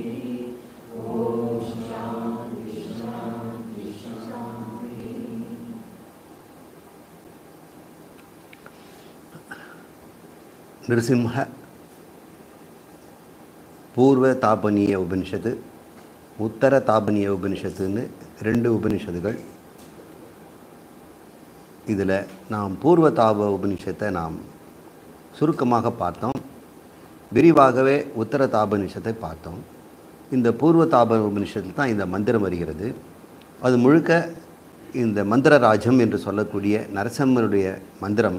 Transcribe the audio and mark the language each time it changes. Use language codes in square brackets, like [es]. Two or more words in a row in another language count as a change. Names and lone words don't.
[sa] ॐ शान्ति शान्ति शान्ति। [ta] नृसिंह पूर्व तापनीय उपनिषद उत्तर तापनीय उपनिषத்துன்னு ரெண்டு உபனிஷத்துகள். இதில் நாம் பூர்வ தாப உபனிஷத்தை நாம் சுருக்கமாக பார்த்தோம், விரிவாகவே உத்தர தாபனிஷத்தை பார்த்தோம். இந்த பூர்வ தாப உபனிஷத்தில் தான் இந்த மந்திரம் வருகிறது. அது முழுக்க இந்த மந்திரராஜம் என்று சொல்லக்கூடிய நரசிம்மருடைய மந்திரம்.